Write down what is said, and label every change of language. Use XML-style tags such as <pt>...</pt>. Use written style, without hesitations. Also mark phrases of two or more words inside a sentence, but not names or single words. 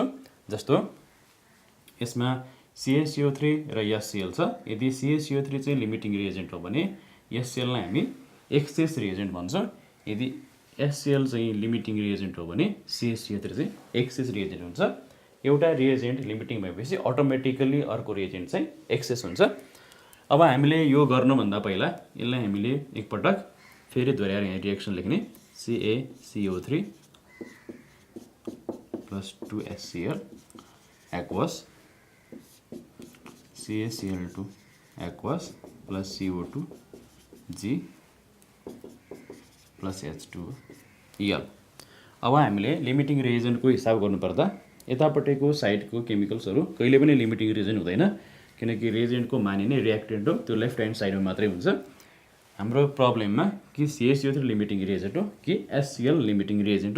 <ne>जस्तो यसमा CaCO3 र HCl छ, यदि CaCO3 चाहिँ</ne> <en>limiting reagent</en> <ne>हो भने HCl लाई हामी</ne> <en>excess reagent</en> <ne>भन्छौँ, यदि HCl चाहिँ</ne> <en>limiting reagent</en> <ne>हो भने CaCO3 चाहिँ</ne> <en>excess reagent</en> <ne>हुन्छ। एउटा</ne> <en>reagent limiting</en> <ne>भएपछि अटोमेटिकली अर्को रिएजेन्ट चाहिँ एक्सेस हुन्छ। अब हामीले यो गर्नुभन्दा पहिला यसलाई हामीले एकपटक फेरि दोहोऱ्याएर यहाँ रिएक्सन लेख्ने</ne> <en>CaCO3 plus 2HCl aqueous CaCl2 aqueous plus CO2 G plus H2L।</en> <ne>अब हामीले</ne> <en>limiting reagent</en> <ne>हिसाब गर्नुपर्दा यतापट्टिको साइडको केमिकल्सहरू कहिले पनि</ne> <en>limiting reagent</en> <ne>हुँदैन, किनकि रिएजेन्टको मानिने रिएक्टेन्ट हो, त्यो</ne> <en>left hand side</en> <ne>मात्रै हुन्छ। हाम्रो प्रब्लममा कि CaCO3</ne> <en>limiting reagent</en> <ne>हो कि HCl</ne> <en>limiting reagent</en> <ne>हो।</ne>